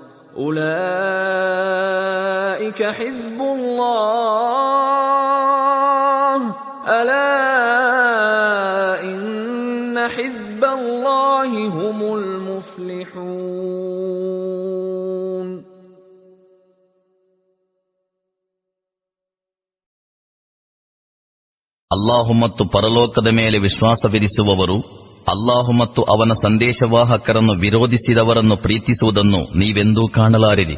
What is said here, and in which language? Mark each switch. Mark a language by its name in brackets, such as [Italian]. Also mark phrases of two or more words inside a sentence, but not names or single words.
[Arabic] أولئك حزب الله ألا إن حزب الله هم المفلحون. [Kannada] ಅಲ್ಲಾಹು ಮತ್ತು ಪರಲೋಕದ ಮೇಲೆ ವಿಶ್ವಾಸವಿರಿಸುವವರು ಅಲ್ಲಾಹು ಮತ್ತು ಅವನ ಸಂದೇಶವಾಹಕರನ್ನು ವಿರೋಧಿಸಿದವರನ್ನು ಪ್ರೀತಿಸುವುದನ್ನು ನೀವೆಂದೂ ಕಾಣಲಾರಿರಿ.